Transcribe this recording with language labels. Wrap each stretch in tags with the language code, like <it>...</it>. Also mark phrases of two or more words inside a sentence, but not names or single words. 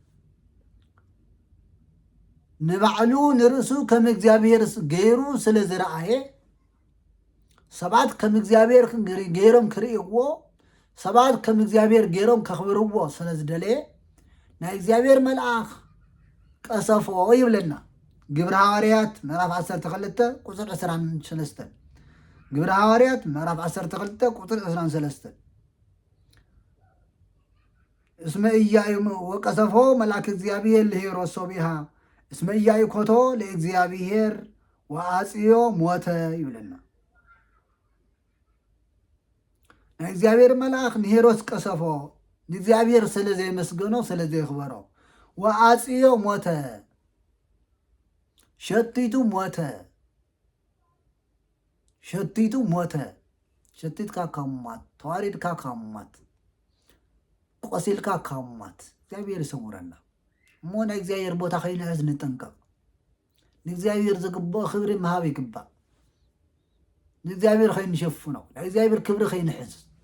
<ti>ንባዕሉ ንርእሱ ከም እግዚአብሔር ገይሩ ስለ ዝረአየ ሰባት ከም እግዚአብሔር ገይሮም ክርእይዎ ሰባት ከም እግዚአብሔር ገይሮም ከኽብርዎ ስለ ዝደለየ ናይ እግዚአብሔር መልአክ ቀሰፎ ይብለና ግብረ ሐዋርያት ምዕራፍ 12 ቁጥር 23 ግብረ ሐዋርያት ምዕራፍ 12 ቁጥር 23</ti> <gez>እስመ ኢያዩ ወቀሰፎ መልአክ እግዚአብሔር ለሄሮስ ሶቢሃ እስመ ኢያዩ ኮቶ ለእግዚአብሔር ወአጽዮ ሞተ ይብለና</gez> <ti>ናይ እግዚአብሔር መልአክ ንሄሮስ ቀሰፎ ንእግዚአብሔር ስለ ዘይመስገኖ ስለ ዘይኽበሮ ወአጽዮ ሞተ ሸቲቱ ሞተ ሸቲትካ ካሙማት ተዋሪድካ ካሙማት ቆሲልካ ካሙማት እግዚአብሔር ይሰውረና እሞ ናይ እግዚአብሔር ቦታ ከይንሕዝ ንጠንቀቕ ንእግዚአብሔር ዝግብኦ ክብሪ ምሃብ ይግባእ ንእግዚአብሔር ከይንሸፍኖ ናይ እግዚአብሔር ክብሪ ከይንሕዝ</ti>